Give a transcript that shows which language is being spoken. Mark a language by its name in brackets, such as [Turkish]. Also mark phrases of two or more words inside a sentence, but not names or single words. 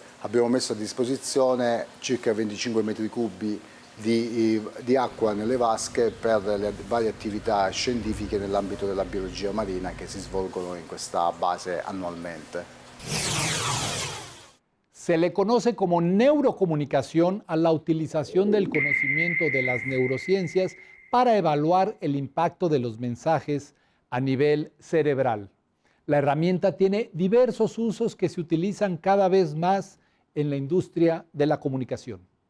[Italian] Abbiamo messo a disposizione circa 25 metri cubi di acqua nelle vasche per le varie attività scientifiche nell'ambito della biologia marina che si svolgono in questa base annualmente. [Spanish] Se le conoce como neurocomunicación a la utilización del conocimiento de las neurociencias para evaluar el impacto de los mensajes a nivel cerebral. La herramienta tiene diversos usos que se utilizan cada vez más en la industria de la comunicación.